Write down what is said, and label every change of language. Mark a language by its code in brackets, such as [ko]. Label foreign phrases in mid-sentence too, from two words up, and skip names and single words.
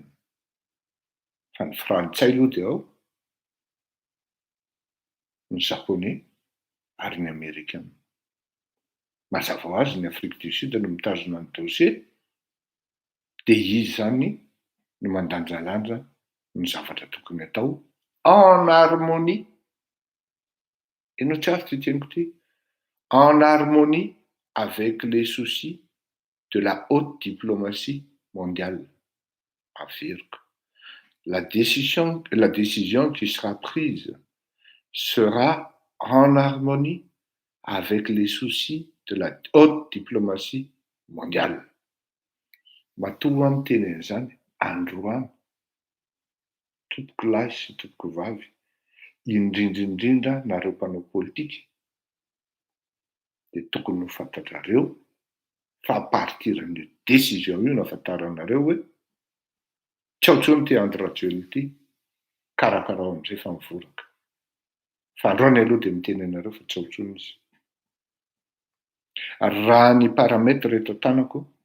[mg] Fa ny frantsay aloha de ao, ny japonais ary ny américain. Mazava ho azy ny Afrique du Sud no mitazona ny dossier de izy zany no mandanjalanja ny zavatra tokony atao [fr] en harmonie. [mg] Ianao tsara ty teniko ty. [fr] En harmonie avec les soucis de la haute diplomatie mondiale. [mg] Averiko. [fr] La décision qui sera prise sera en harmonie avec les soucis de la haute diplomatie mondiale. [mg] Matoa amin'ny teny zany androany tompoko lahy sy tompoko vavy indrindrindrindra nareo mpanao politika dia tokony ho fantatrareo fa apartiran'io décision io nafantaranareo hoe tsy ao tsony ty androajoely ty karakarao am'izay fa mivoraka fa androany aloha dia miteny anareo fa tsy ao tsony izy ary raha ny paramètre reto tanako